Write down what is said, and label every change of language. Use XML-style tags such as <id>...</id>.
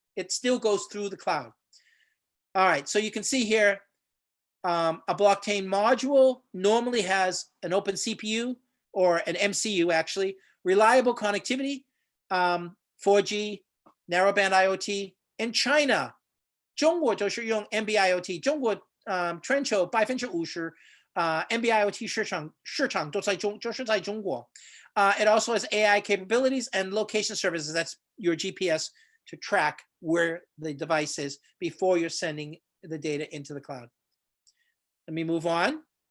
<en>It still goes through the cloud. All right, so you can see here, a blockchain module normally has an open CPU or an MCU actually, reliable connectivity, 4G, narrowband IoT. In China,</en> <zh>中国就是用 NB-IoT， 中国全球50%NB-IoT 市场就是在中国。</zh> <en>It also has AI capabilities and location services. That's your GPS to track where the device is before you're sending the data into the cloud. Let me move on.</en>